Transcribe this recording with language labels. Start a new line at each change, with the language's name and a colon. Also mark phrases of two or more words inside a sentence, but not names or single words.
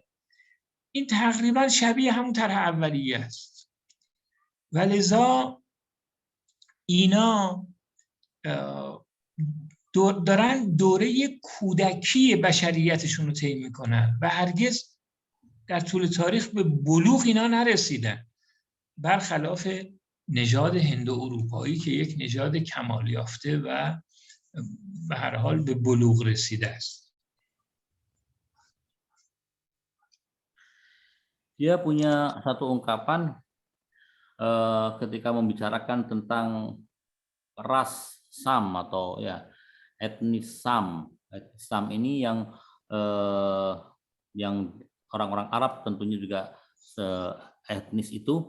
Persian: این تقریبا شبیه همون طرح اولیه است و لذا اینا دارن دوره کودکی بشریتشون رو طی میکنن و هرگز در طول تاریخ به بلوغ اینا نرسیدن، برخلاف نژاد هند و اروپایی که یک نژاد کمال یافته و به هر حال به بلوغ رسیده است.
Indonesian: Dia punya satu ungkapan ketika membicarakan tentang ras Sam atau ya etnis Sam. Etnis Sam ini yang orang-orang Arab tentunya juga etnis itu.